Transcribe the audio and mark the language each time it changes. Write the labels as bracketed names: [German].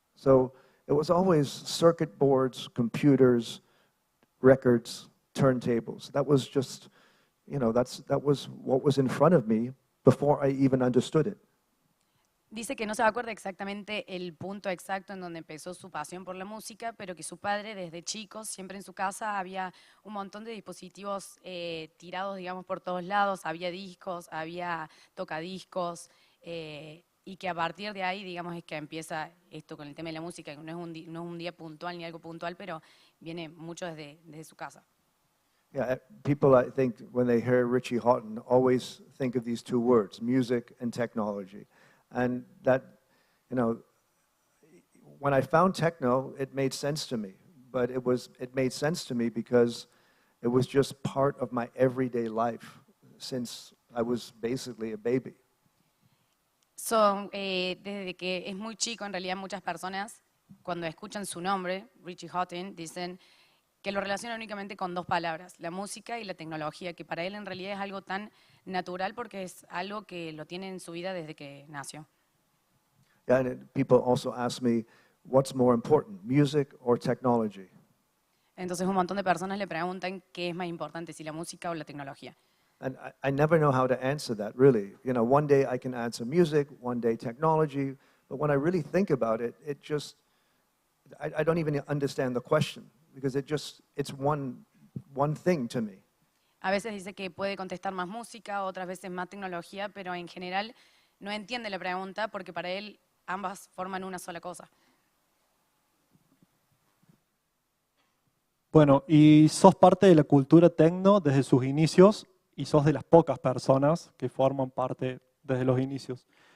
[English] So it was always circuit boards, computers, records, turntables. That was just, that was what was in front of me before I even understood it. [Spanish] Dice que no se acuerda exactamente el punto exacto en donde empezó su pasión por la música, pero que su padre desde chico, siempre en su casa, había un montón de dispositivos tirados, digamos, por todos lados, había discos, había tocadiscos, y que a partir de ahí, digamos, es que empieza esto con el tema de la música, que no es un día puntual ni algo puntual, pero viene mucho desde su casa. [English] Yeah, people, I think, when they hear Richie Hawtin, always think of these two words, music and technology. And that, when I found techno, it made sense to me. But it made sense to me because it was just part of my everyday life since I was basically a baby. [Spanish] Desde que es muy chico, en realidad muchas personas, cuando escuchan su nombre, Richie Hawtin, dicen que lo relaciona únicamente con dos palabras, la música y la tecnología, que para él en realidad es algo tan natural porque es algo que lo tiene en su vida desde que nació. [English] Yeah, and people also ask me, what's more important, music or technology? [Spanish] Entonces un montón de personas le preguntan qué es más importante, si la música o la tecnología. [English] And I never know how to answer that, really. One day I can answer music, one day technology, but when I really think about it, I don't even understand the question, because it's one thing to me. [Spanish] A veces dice que puede contestar más música, otras veces más tecnología, pero en general no entiende la pregunta porque para él ambas forman una sola cosa. Bueno, y sos parte de la cultura tecno desde sus inicios y sos de las pocas personas que forman parte desde los inicios.